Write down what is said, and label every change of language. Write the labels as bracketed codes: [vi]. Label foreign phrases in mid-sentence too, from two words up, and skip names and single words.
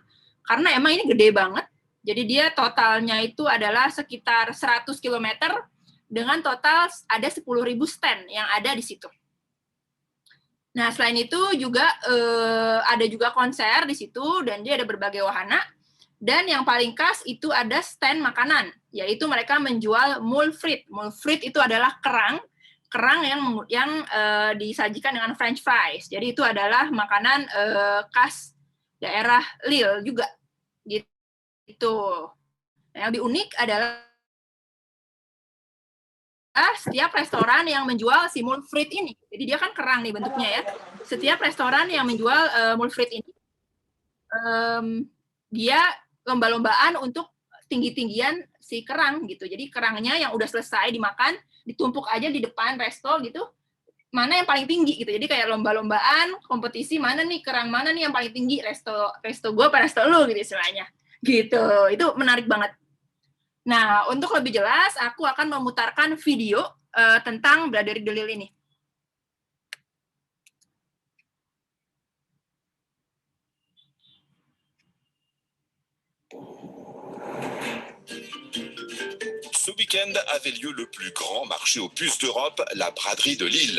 [id] Karena emang ini gede banget. Jadi dia totalnya itu adalah sekitar 100 km dengan total ada 10.000 stand yang ada di situ. Nah, selain itu juga ada juga konser di situ, dan dia ada berbagai wahana. Dan yang paling khas itu ada stand makanan, yaitu mereka menjual [fr] moule frite. Moule frite [id] itu adalah kerang yang disajikan dengan [en] French fries. [id] Jadi itu adalah makanan khas daerah Lille juga. Gitu. Yang lebih unik adalah setiap restoran yang menjual si [fr] moule frite [id] ini, jadi dia kan kerang nih bentuknya ya. Setiap restoran yang menjual [fr] moule frite [id] ini, dia lomba-lombaan untuk tinggi-tinggian si kerang gitu. Jadi kerangnya yang udah selesai dimakan, ditumpuk aja di depan resto gitu. Mana yang paling tinggi gitu. Jadi kayak lomba-lombaan, kompetisi mana nih kerang mana nih yang paling tinggi, resto gue apa resto lu gitu istilahnya. Gitu. Itu menarik banget. Nah, untuk lebih jelas, aku akan memutarkan video tentang Braderie de Lille ini. [fr] Ce week-end avait lieu le plus grand marché aux puces d'Europe, la Braderie de Lille.